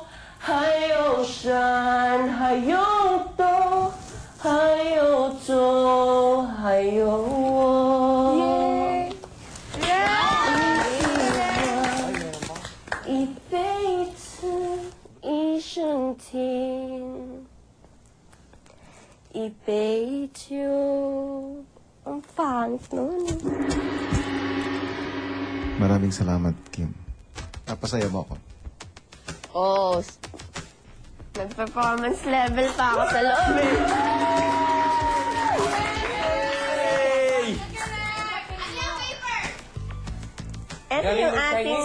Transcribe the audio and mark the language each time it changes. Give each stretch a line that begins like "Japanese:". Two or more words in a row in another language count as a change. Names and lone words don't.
Chinese: 还有山，还有洞，还有舟，还有我。一辈子，一生情，一杯酒。
Filipino: Ang pangit nun. Maraming salamat, Kim. Napasaya mo ako. Oh, nag-performance level pa ako sa loob eh. Ito yung ating...